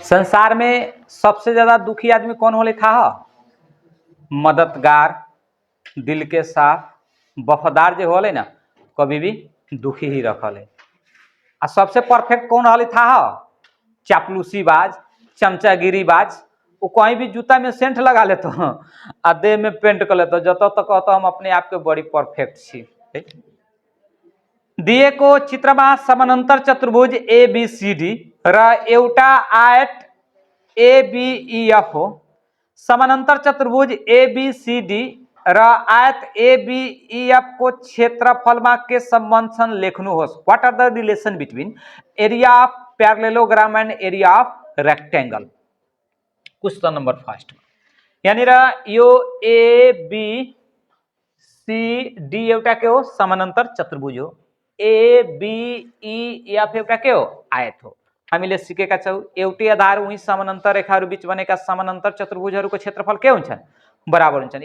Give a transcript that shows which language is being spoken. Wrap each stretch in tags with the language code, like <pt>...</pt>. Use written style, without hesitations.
<mai>संसार में सबसे ज्यादा दुखी आदमी कौन होले था? मददगार, दिल के साफ, वफादार जो होले ना, कभी भी दुखी ही रखले। आ सबसे परफेक्ट कौन होले था? चापलूसीबाज, चमचागिरीबाज। वो कहीं भी जूता में सेंट लगा लेते हो आ देह में पेंट कर लेते, जत तक कहते हम अपने आप के बड़ी परफेक्ट छी।</mai> <ne>दिए को चित्र में समानांतर चतुर्भुज ABCD र एउटा आयत ABEF हो। समानांतर चतुर्भुज ABCD र आयत ABEF को क्षेत्रफल में के संबंध लेख्नुहोस्।</ne> <en>What are the relation between area of parallelogram and area of rectangle? Question number first</en> <ne>यानी यो ABCD एउटा के हो? समानांतर चतुर्भुज हो। ABEF एउटा के हो? आयत हो। हामीले सिकेका छौं एउटै आधार उही समानांतर रेखाहरू बीच बनेका समानांतर चतुर्भुजहरूको क्षेत्रफल के हुन्छन्? बराबर हुन्छन्।</ne>